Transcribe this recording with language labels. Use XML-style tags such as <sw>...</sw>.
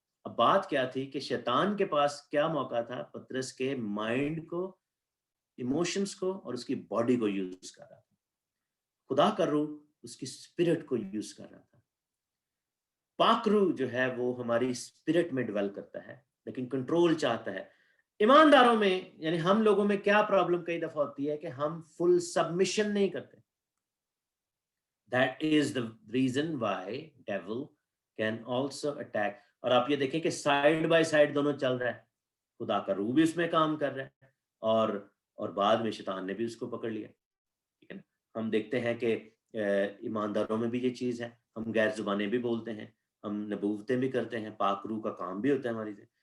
<ur>اب بات کیا تھی کہ شیطان کے پاس کیا موقع تھا, پترس کے مائنڈ کو, ایموشنز کو اور اس کی باڈی کو یوز کر رہا تھا. خدا کا روح اس کی اسپرٹ کو یوز کر رہا تھا. پاک روح جو ہے وہ ہماری اسپرٹ میں ڈویل کرتا ہے لیکن کنٹرول چاہتا ہے. ایمانداروں میں یعنی ہم لوگوں میں کیا پرابلم کئی دفعہ ہوتی ہے کہ ہم فل سبمشن نہیں کرتے.</ur> <en>That is the reason why devil can also attack.</en> <ur>اور آپ یہ دیکھیں کہ سائڈ بائی سائڈ دونوں چل رہا ہے. خدا کا روح بھی اس میں کام کر رہا ہے اور بعد میں شیطان نے بھی اس کو پکڑ لیا. ٹھیک ہے نا. ہم دیکھتے ہیں کہ ایمانداروں میں بھی یہ چیز ہے. ہم غیر زبانیں بھی بولتے ہیں, ہم نبوتیں بھی کرتے ہیں, پاک روح کا کام بھی ہوتا ہے ہماری سے.</ur>